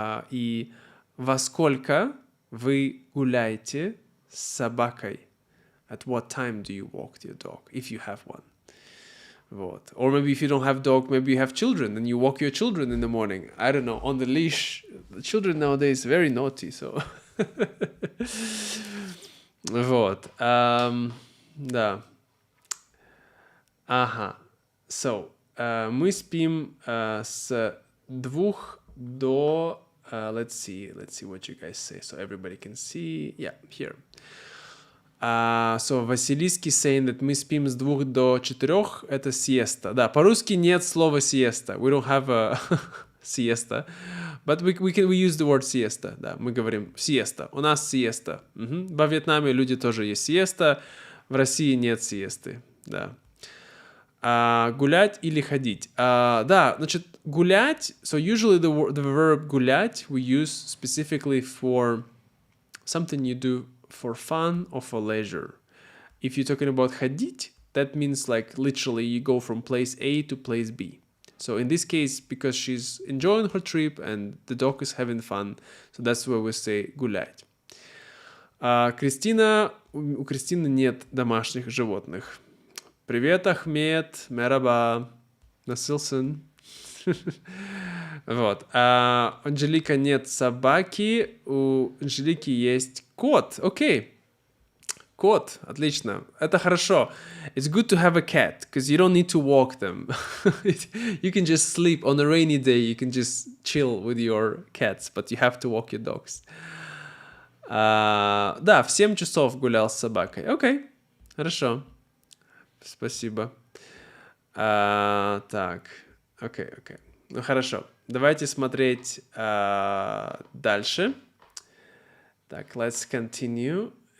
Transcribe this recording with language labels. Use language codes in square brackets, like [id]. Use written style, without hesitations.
[ru] И во сколько вы гуляете с собакой? [en] At what time do you walk your dog, if you have one? [ru] Вот. [en] Or maybe if you don't have dog, maybe you have children and you walk your children in the morning. I don't know, on the leash. The children nowadays very naughty, so... [ru] Вот. Да. Ага. So, мы спим с 2 до... [en] let's see what you guys say, so everybody can see. Yeah, here. [ru] So, Василийский [en] saying that [ru] мы спим с 2 до 4, это siesta. Да, по-русски нет слова siesta. [en] We don't have a siesta. But we use the word siesta. [ru] Да, мы говорим siesta. У нас siesta. Во Вьетнаме люди тоже есть siesta. В России нет siesты. Да. Гулять или ходить. Да, значит, гулять. [en] So usually the verb гулять we use specifically for something you do for fun or for leisure. If you're talking about ходить, that means like literally you go from place A to place B. So in this case, because she's enjoying her trip and the dog is having fun, so that's where we say гулять. [ru] Кристина, у Кристины нет домашних животных. Привет, Ахмед, мераба, насылсын. Вот. Анжелика нет собаки, у Анжелики есть кот. Окей. Кот, отлично. Это хорошо. [en] It's good to have a cat, because you don't need to walk them. You can just sleep on a rainy day. You can just chill with your cats, but you have to walk your dogs. [ru] Да, в 7 часов гулял с собакой. Окей, хорошо. Спасибо. Так, окей. Ну, хорошо. Давайте смотреть дальше. [en] Так, let's continue.